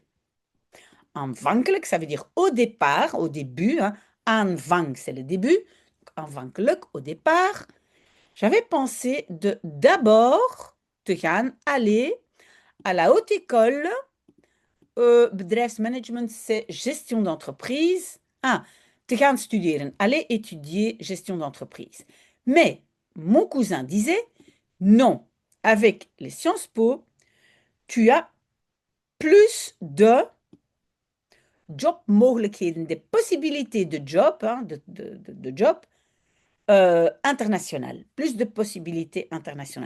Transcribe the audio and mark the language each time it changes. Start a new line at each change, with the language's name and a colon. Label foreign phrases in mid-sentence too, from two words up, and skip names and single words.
French: Aanvankelijk, ça veut dire au départ, au début, hein. Aanvang, c'est le début. Aanvankelijk, au départ, j'avais pensé de d'abord
Dutch: te gaan
French: aller à la haute école. Bedrijfsmanagement, c'est gestion d'entreprise.
Dutch: Ah, te gaan studeren,
French: aller étudier gestion d'entreprise. Mais mon cousin disait, non, avec les Sciences Po, tu as plus de jobmogelijkheden, des possibilités de job, hein, de job international, plus de possibilités internationales.